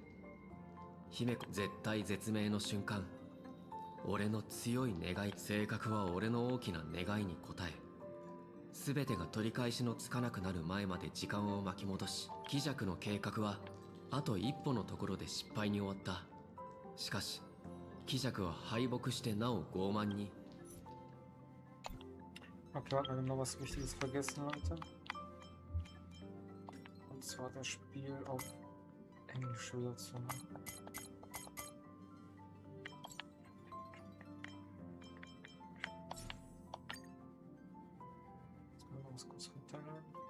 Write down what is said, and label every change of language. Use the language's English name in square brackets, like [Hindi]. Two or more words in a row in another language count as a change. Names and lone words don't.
[Japanese] 姫子絶体絶命の瞬間、俺の強い願い、性格は俺の大きな願いに応え、全てが取り返しのつかなくなる前まで時間を巻き戻し、鬼弱の計画はあと一歩のところで失敗に終わった。しかし鬼弱は敗北してなお傲慢に。 [German] Okay, warte mal, wir haben noch was Wichtiges vergessen, Leute. Und zwar das Spiel auf Englisch übersetzen. Jetzt mal was kurz runterladen.